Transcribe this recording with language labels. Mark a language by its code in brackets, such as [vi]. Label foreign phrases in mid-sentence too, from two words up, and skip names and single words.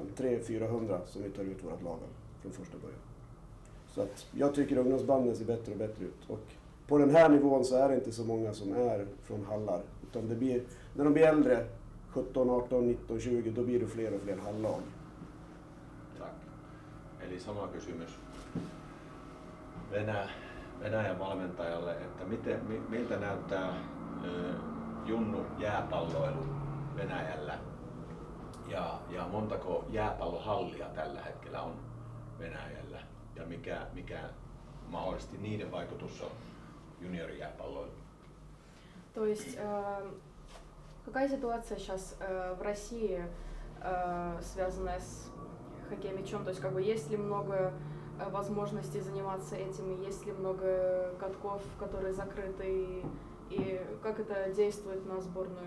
[sv] 300-400 som vi tar ut vårt lag från första början. Så att jag tycker ungdomsbanden ser bättre och bättre ut. Och på den här nivån så är det inte så många som är från hallar. Utan det blir, när de blir äldre, 17, 18, 19, 20, då blir det fler och fler hallag. Tack. [fi] Eli sama kysymys Venäjän valmentajalle, että miltä näyttää junnu jääpalloilu Venäjällä ja montako jääpallohallia tällä hetkellä on Venäjällä ja mikä mahdollisesti niiden vaikutus on juniorijääpalloiluun? [ru] То есть какая ситуация сейчас в России, связанная с хоккеем мячом? То есть как бы есть ли много возможностей заниматься этим, есть ли много катков, которые закрыты, и как это действует на сборную?